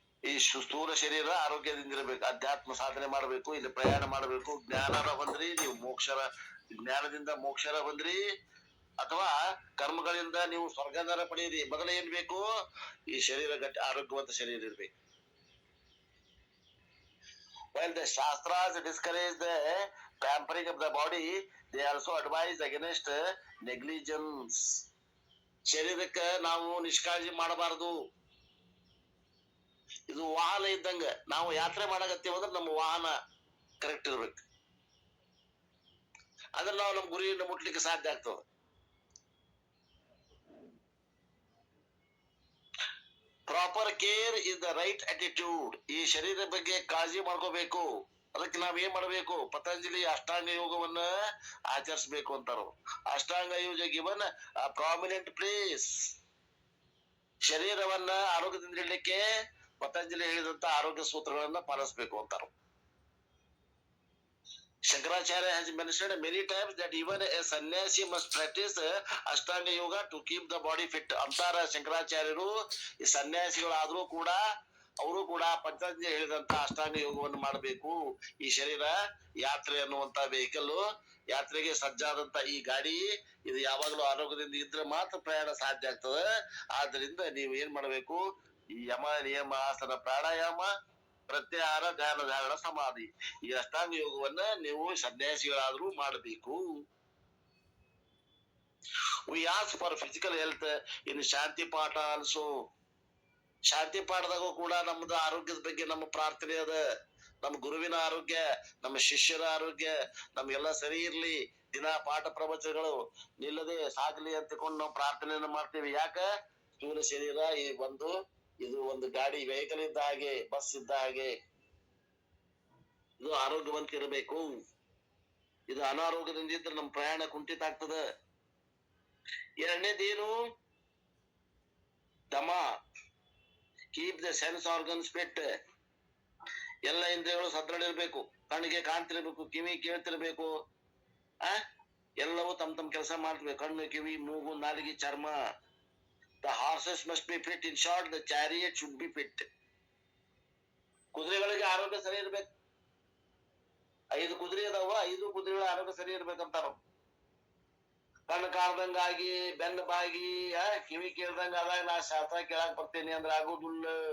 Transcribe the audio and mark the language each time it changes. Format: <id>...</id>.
<kn>ಈ ಸ್ಥೂಲ ಶರೀರ ಆರೋಗ್ಯದಿಂದ ಇರಬೇಕು, ಅಧ್ಯಾತ್ಮ ಸಾಧನೆ ಮಾಡಬೇಕು, ಇಲ್ಲಿ ಪ್ರಯಾಣ ಮಾಡಬೇಕು. ಜ್ಞಾನರ ಬಂದ್ರಿ ನೀವು ಜ್ಞಾನದಿಂದ ಮೋಕ್ಷರ ಬಂದ್ರಿ, ಅಥವಾ ಕರ್ಮಗಳಿಂದ ನೀವು ಸ್ವರ್ಗದರ ಪಡೆಯಿರಿ. ಮೊದಲ ಏನ್ ಬೇಕು? ಈ ಶರೀರ ಗಟ್ಟಿ ಆರೋಗ್ಯವಂತ ಶರೀರ ಇರ್ಬೇಕು.</kn> <en>While the Shastras discourage the pampering of the body, they also advise against negligence.</en> <kn>ಶರೀರಕ್ಕೆ ನಾವು ನಿಷ್ಕಾಳಜಿ ಮಾಡಬಾರದು. ಇದು ವಾಹನ ಇದ್ದಂಗ. ನಾವು ಯಾತ್ರೆ ಮಾಡಕತ್ತೀವಿ ಅಂದ್ರೆ ನಮ್ಮ ವಾಹನ ಕರೆಕ್ಟ್ ಇರ್ಬೇಕು, ಅಂದ್ರೆ ನಾವು ನಮ್ಮ ಗುರಿಯನ್ನು ಮುಟ್ಲಿಕ್ಕೆ ಸಾಧ್ಯ ಆಗ್ತದೆ.</kn> <en>Proper care is the right attitude.</en> <kn>ಈ ಶರೀರ ಬಗ್ಗೆ ಕಾಳಜಿ ಮಾಡ್ಕೋಬೇಕು. ಅದಕ್ಕೆ ನಾವ್ ಏನ್ ಮಾಡ್ಬೇಕು? ಪತಂಜಲಿ ಅಷ್ಟಾಂಗ ಯೋಗವನ್ನ ಆಚರಿಸಬೇಕು ಅಂತಾರು. ಅಷ್ಟಾಂಗ ಯೋಗ</kn> <en>Given prominent place.</en> <kn>ಶರೀರವನ್ನ ಆರೋಗ್ಯದಿಂದ ಇಡ್ಲಿಕ್ಕೆ ಪತಂಜಲಿ ಹೇಳಿದಂತ ಆರೋಗ್ಯ ಸೂತ್ರಗಳನ್ನ ಪಾಲಿಸಬೇಕು ಅಂತಾರು.</kn> <en>Shankaracharya has mentioned many times that even a sannyasi must practice Ashtanga Yoga to keep the body fit.</en> <kn>ಅಂತಾರ ಶಂಕರಾಚಾರ್ಯರು. ಈ ಸನ್ಯಾಸಿಗಳಾದ್ರೂ ಕೂಡ ಅವರು ಕೂಡ ಪತಂಜಲಿ ಹೇಳಿದಂತ ಅಷ್ಟಾಂಗ ಯೋಗವನ್ನು ಮಾಡಬೇಕು. ಈ ಶರೀರ ಯಾತ್ರೆ ಅನ್ನುವಂತ ವೆಹಿಕಲ್, ಯಾತ್ರೆಗೆ ಸಜ್ಜಾದಂತ ಈ ಗಾಡಿ, ಇದು ಯಾವಾಗಲೂ ಆರೋಗ್ಯದಿಂದ ಇದ್ರೆ ಮಾತ್ರ ಪ್ರಯಾಣ ಸಾಧ್ಯ ಆಗ್ತದೆ. ಆದ್ರಿಂದ ನೀವು ಏನ್ ಮಾಡಬೇಕು? ಈ ಯಮ ನಿಯಮ ಆಸನ ಪ್ರಾಣಾಯಾಮ ಪ್ರತ್ಯಾಹಾರ ಧ್ಯಾನ ಧಾರಣ ಸಮಾಧಿ, ಈ ಅಷ್ಟಾಂಗ ಯೋಗವನ್ನ ನೀವು ಸನ್ಯಾಸಿಗಳಾದ್ರೂ ಮಾಡಬೇಕು.</kn> <en>We ask for physical health in Shanti Path also.</en> <kn>ಶಾಂತಿ ಪಾಠದಾಗೂ ಕೂಡ ನಮ್ದು ಆರೋಗ್ಯದ ಬಗ್ಗೆ ನಮ್ಮ ಪ್ರಾರ್ಥನೆ ಅದ. ನಮ್ಮ ಗುರುವಿನ ಆರೋಗ್ಯ, ನಮ್ಮ ಶಿಷ್ಯರ ಆರೋಗ್ಯ ನಮ್ಗೆಲ್ಲ ಸರಿ ಇರ್ಲಿ, ದಿನ ಪಾಠ ಪ್ರವಚನಗಳು ನಿಲ್ಲದೆ ಸಾಗಲಿ ಅಂತಕೊಂಡು ನಾವು ಪ್ರಾರ್ಥನೆಯನ್ನ ಮಾಡ್ತೇವೆ. ಯಾಕ? ಸ್ಥೂಲ ಶರೀರ ಇದು ಒಂದು ಗಾಡಿ, ವೆಹಿಕಲ್ ಇದ್ದ ಹಾಗೆ, ಬಸ್ ಇದ್ದ ಹಾಗೆ. ಇದು ಆರೋಗ್ಯವಂತ ಇರಬೇಕು. ಇದು ಅನಾರೋಗ್ಯದಿಂದ ಇದ್ರೆ ನಮ್ಮ ಪ್ರಯಾಣ ಕುಂಠಿತ ಆಗ್ತದ. ಎರಡನೇದೇನು? ದಮ.</kn> <en>Keep the sense organs fit.</en> <kn>ಎಲ್ಲ ಇಂದ್ರಿಯಗಳು ಸದೃಢ ಇರ್ಬೇಕು. ಕಣ್ಣಿಗೆ ಕಾಣ್ತಿರ್ಬೇಕು, ಕಿವಿ ಕೇಳ್ತಿರ್ಬೇಕು, ಎಲ್ಲವೂ ತಮ್ಮ ಕೆಲಸ ಮಾಡ್ತಿರ್ಬೇಕು. ಕಣ್ಣು, ಕಿವಿ, ಮೂಗು, ನಾಲಿಗೆ, ಚರ್ಮ.</kn> <en>The horses must be fit. In short, the chariot should be fit.</en> <kn>ಕುದುರೆಗಳಿಗೆ ಆರೋಗ್ಯ ಸರಿ ಇರ್ಬೇಕು. 5 ಕುದುರೆ ಅದಾವ, 5 ಕುದುರೆಗಳ ಆರೋಗ್ಯ ಸರಿ ಇರ್ಬೇಕಂತಾರ. ಕಣ್ಣು ಕಾಣ್ದಂಗಾಗಿ, ಬೆನ್ನ ಬಾಗಿ, ಕಿವಿ ಕೇಳ್ದಂಗ ಆದಾಗ ನಾ ಶಾಸ್ತ್ರ ಕೇಳಾಕ್ ಬರ್ತೇನೆ ಅಂದ್ರೆ ಆಗೋದಿಲ್ಲ.</kn>